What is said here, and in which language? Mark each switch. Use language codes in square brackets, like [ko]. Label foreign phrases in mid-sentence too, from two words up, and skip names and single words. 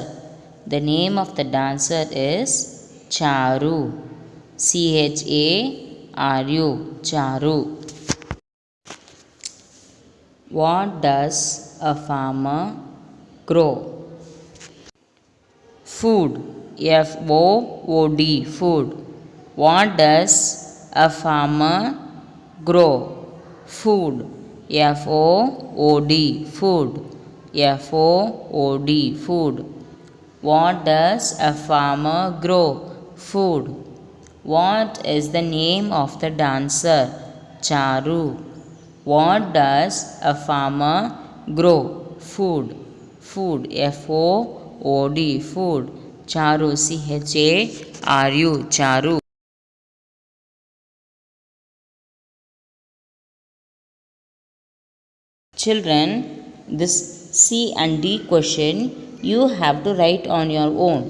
[en] The name of the dancer is Charu. C-H-A-R-U. Charu. What does a farmer grow? Food. F-O-O-D. Food. What does a farmer grow? Food. F-O-O-D. Food. F-O-O-D. Food. What does a farmer grow? Food. What is the name of the dancer? Charu. What does a farmer grow? Food. Food. F-O-O-D. Food. Charu. C-H-A-R-U. Charu. Children, this C and D question you have to write on your own.